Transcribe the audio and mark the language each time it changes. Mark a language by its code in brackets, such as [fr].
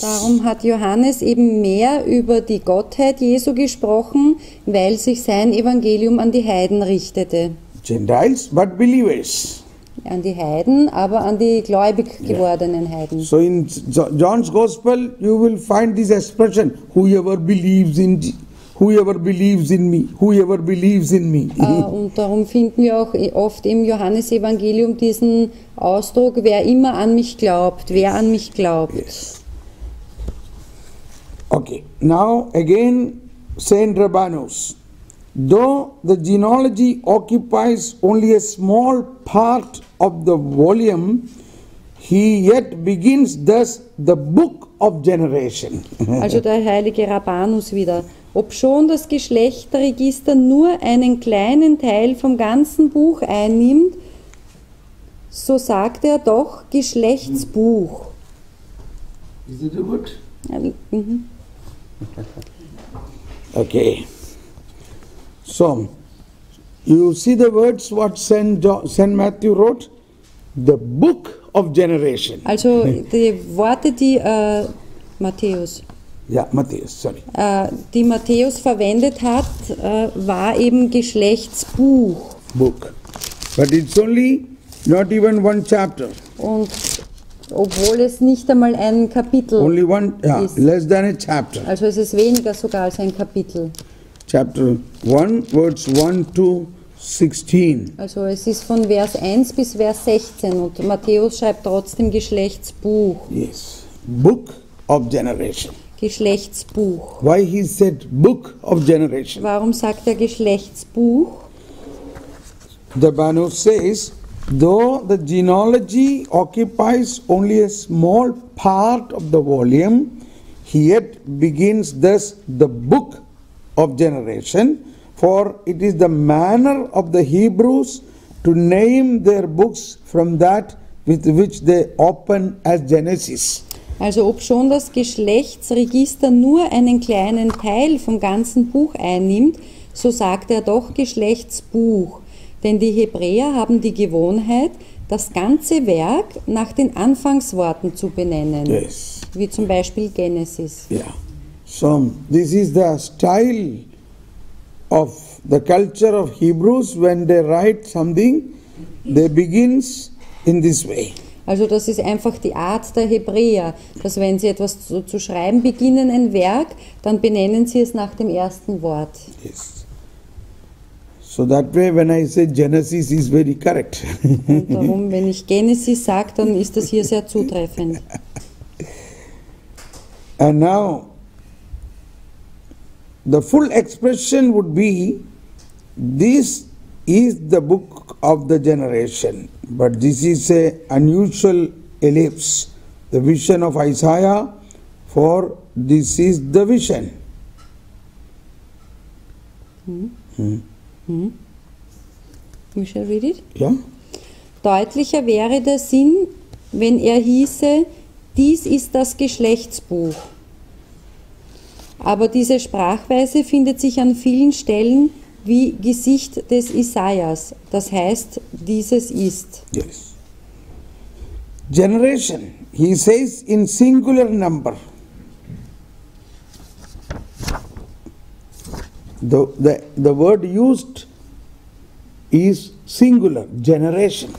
[de] Darum hat Johannes eben mehr über die Gottheit Jesu gesprochen, weil sich sein Evangelium an die Heiden richtete. [en] Gentiles, but believers. [de] An die Heiden, aber an die gläubig gewordenen Heiden. [en] So in John's Gospel, you will find this expression: whoever believes in me, whoever believes in me. [de] Und darum finden wir auch oft im Johannesevangelium diesen Ausdruck, wer immer an mich glaubt, wer an mich glaubt. [en] Yes. Okay, now again, Saint Rabanus. Though the genealogy occupies only a small part of the volume, he yet begins thus the book of generation. [de] Also der heilige Rabanus wieder. Obschon das Geschlechterregister nur einen kleinen Teil vom ganzen Buch einnimmt, so sagt er doch Geschlechtsbuch. [en] Is it good? Mhm. Okay. So, you see the words what Saint Matthew wrote? The book of generation. [de] Also die Worte, die Matthäus, [en] Yeah, Matthias, sorry. [de] die Matthäus verwendet hat, war eben Geschlechtsbuch. [en] Book. But it's only not even one chapter. [de] Und obwohl es nicht einmal ein Kapitel [en] Only one, [de] ist. [en] less than a chapter. [de] Also es ist weniger sogar als ein Kapitel. [en] Chapter 1, verse 1 to 16. [de] Also es ist von Vers 1 bis Vers 16 und Matthäus schreibt trotzdem Geschlechtsbuch. [en] Yes. Book of generation. [de] Geschlechtsbuch. [en] Why he said book of generation? [de] Warum sagt er Geschlechtsbuch? [en] The Banu says, though the genealogy occupies only a small part of the volume, he yet begins thus the book of generation, for it is the manner of the Hebrews to name their books from that with which they open as Genesis. [de] Also obschon das Geschlechtsregister nur einen kleinen Teil vom ganzen Buch einnimmt, so sagt er doch Geschlechtsbuch. Denn die Hebräer haben die Gewohnheit, das ganze Werk nach den Anfangsworten zu benennen. [en] Yes. [de] Wie zum Beispiel Genesis. [en] Yeah. So this is the style of the culture of Hebrews. When they write something, they begins in this way. Also das ist einfach die Art der Hebräer, dass wenn sie etwas zu schreiben beginnen, ein Werk, dann benennen sie es nach dem ersten Wort. Yes. So that way when I say Genesis is very correct. Und darum, wenn ich Genesis sage, dann ist das hier sehr zutreffend. And now the full expression would be, this is the book of the generation. But this is a unusual ellipse, the vision of Isaiah, for this is the vision. We shall read it. Yeah? [de] Deutlicher wäre der Sinn, wenn er hieße, dies ist das Geschlechtsbuch. Aber diese Sprachweise findet sich an vielen Stellen wie Gesicht des Isaias, das heißt, dieses ist. [en] Yes. Generation, he says in singular number. The word used is singular, generation.